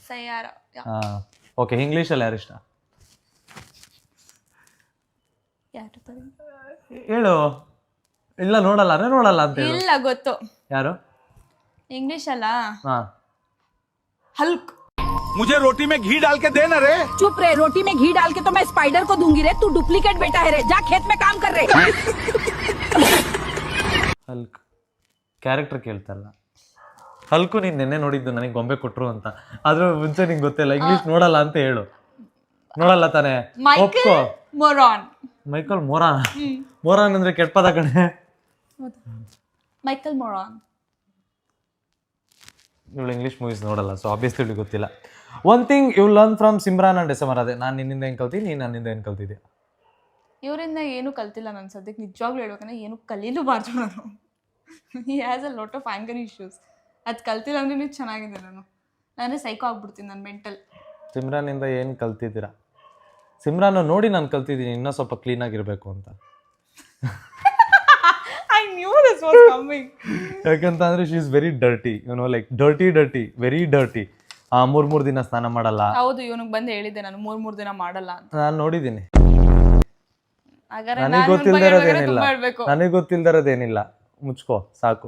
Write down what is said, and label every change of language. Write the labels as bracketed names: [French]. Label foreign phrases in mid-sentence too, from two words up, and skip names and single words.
[Kannada] ಓಕೆ, ಇಂಗ್ಲೀಷಲ್ಲಿ ಯಾರು ಇಷ್ಟ? ಹೇಳು. ಇಲ್ಲ ನೋಡಲ್ಲ ಅಂತ ಹೇಳು. ಇಲ್ಲ ಗೊತ್ತು. ಯಾರು? ಇಂಗ್ಲಿಷ್ ಅಲ್ಲ, ಹಲ್ಕ್. [Hindi] मुझे रोटी में घी डाल के देना रे। चुप रे, रोटी में घी डाल के तो मैं स्पाइडर को दूंगी रे। तू डुप्लीकेट बेटा है रे, जा खेत में काम कर रे। [Kannada] ಹಲ್ಕ್ ಕ್ಯಾರೆಕ್ಟರ್ ಕೇಳ್ತಾ ಇಲ್ಲ. ಹಲ್ಕು ನೀನು ನೆನ್ನೆ ನೋಡಿದ್ದು ನನಗೆ ಗೊಂಬೆ ಕೊಟ್ರು ಅಂತ, ಅದ್ರ ಮುಂಚೆ ನಿಂಗೆ ಗೊತ್ತಿಲ್ಲ, ಇಂಗ್ಲೀಷ್ ನೋಡಲ್ಲ ಅಂತ ಹೇಳು. ನೋಡಲ್ಲ ತಾನೆ? ಒಪ್ಕೋ. ಮೊರಾನ್. ಮೈಕಲ್ ಮೊರಾನ್. ಮೊರಾನ್ ಅಂದ್ರೆ ಕೆಟ್ಟ ಪದ ಕಣೆ. ಮೈಕಲ್ ಮೊರಾನ್. ಇವಳು [English] English movies [Kannada] ನೋಡಲ್ಲ, [English] so obviously [Kannada] ಇವಳಿಗೆ ಗೊತ್ತಿಲ್ಲ. [English] One thing you learn from Simran and December. [Kannada] ಅದೇ ನಾನು ನಿನ್ನಿಂದ ಏನು ಕಲ್ತೀನಿ, ನೀನು ನನ್ನಿಂದ ಏನು ಕಲ್ತಿದ್ದೆ? ಇವರಿಂದ ಏನು ಕಲ್ತಿಲ್ಲ ನಾನು ಸದ್ಯಕ್ಕೆ, ನಿಜವಾಗ್ಲೂ ಹೇಳ್ಬೇಕಂದ್ರೆ ಏನು ಕಲೀಲೂಬಾರ್ದು ನಾನು. [English] He has a lot of anger issues. [Kannada] ಅದು ಕಲ್ತಿಲ್ಲ ಅಂದ್ರೆ ಚೆನ್ನಾಗಿದೆ. ನಾನೇ ಸೈಕೋ ಆಗ್ಬಿಡ್ತೀನಿ, ನಾನು ಮೆಂಟಲ್. ಸಿಮ್ರಾನಿಂದ ಏನು ಕಲ್ತಿದ್ದೀರಾ? ಸಿಮ್ರಾನ್ ನೋಡಿ ನಾನು ಕಲ್ತಿದ್ದೀನಿ ಇನ್ನೂ ಸ್ವಲ್ಪ ಕ್ಲೀನಾಗಿರಬೇಕು ಅಂತ. [English] I knew this was coming. ಯಾಕಂತಂದ್ರೆ she is very dirty, like dirty very dirty. [Kannada] ಮೂರ್ ದಿನ ಸ್ನಾನ ಮಾಡಲ್ಲ. ಹೌದು, ಇವನಿಗೆ ಬಂದು ಹೇಳಿದ್ದೆ ನಾನು 3 ದಿನ ಮಾಡಲ್ಲ ಅಂತ. ನಾನು ನೋಡಿದ್ದೀನಿ. ಹಾಗಾದ್ರೆ ನನಗೆ ಗೊತ್ತಿಲ್ದಿರೋದೇನಿಲ್ಲ, ಮುಚ್ಕೋ ಸಾಕು.